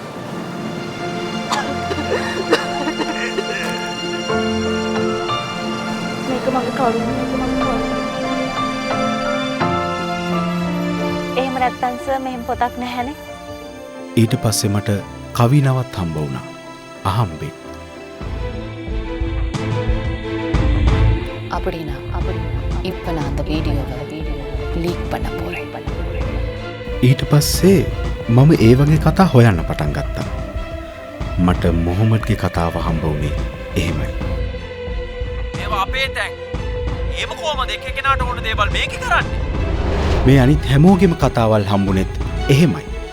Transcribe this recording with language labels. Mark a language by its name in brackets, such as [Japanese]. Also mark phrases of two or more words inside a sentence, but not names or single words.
[Sinhala] එහෙම නැත්තම් සර් මෙහෙම පොතක් නැහැනේ. ඊට පස්සේ මට කවිනවත් හම්බ වුණා. අහම්බෙන්. [Tamil] அப்படினா இப்ப நான் அந்த வீடியோவை லீக் பண்ண போறேன். [Sinhala] ඊට පස්සේ මම ඒ වගේ කතා හොයන්න පටන් ගත්තා. මට මොහොමඩ්ගේ කතාව හම්බ වුණේ එහෙමයි. ඒවා අපේ තැන්. ඒව කොහමද එක එකනාට ඕන දේවල් මේක කරන්නේ? මේ අනිත් හැමෝගෙම කතාවල් හම්බුනේත් එහෙමයි.